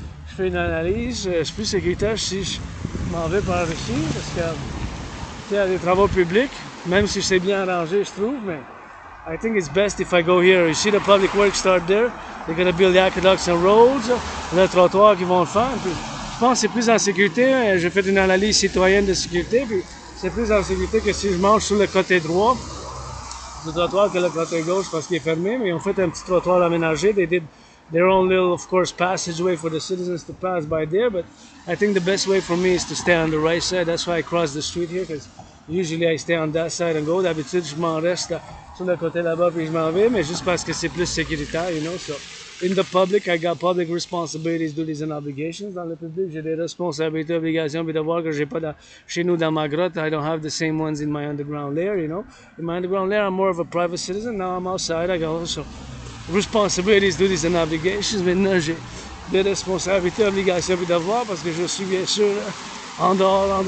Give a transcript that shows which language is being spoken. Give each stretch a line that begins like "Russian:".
French: Je fais une analyse, c'est plus sécuritaire si je m'en vais par ici parce que, tu sais, il y a des travaux publics, même si c'est bien arrangé, je trouve, mais
English: I think it's best if I go here. You see the public works start there, they're gonna build the aqueducts and roads,
French: le trottoir qu'ils vont le faire, puis je pense que c'est plus en sécurité. J'ai fait une analyse citoyenne de sécurité, puis c'est plus en sécurité que si je marche sur le côté droit du trottoir que le côté gauche parce qu'il est fermé, mais ils ont fait un petit trottoir aménagé.
English: They did their own little, of course, passageway for the citizens to pass by there, but I think the best way for me is to stay on the right side. That's why I cross the street here, because Usually I stay on that side and go.
French: D'habitude, je m'en reste sur le côté là-bas puis je m'en vais, mais juste parce que c'est plus sécuritaire,
English: you know. So, in the public, I got public responsibilities, duties and obligations.
French: Dans le public, j'ai des responsabilités, obligations, puis devoirs que j'ai pas chez nous dans ma grotte.
English: I don't have the same ones in my underground lair, you know. In my underground lair, I'm more of a private citizen. Now I'm outside. I got also responsibilities, duties and obligations.
French: Maintenant, j'ai des responsabilités, obligations, puis devoirs parce que je suis bien sûr en dehors.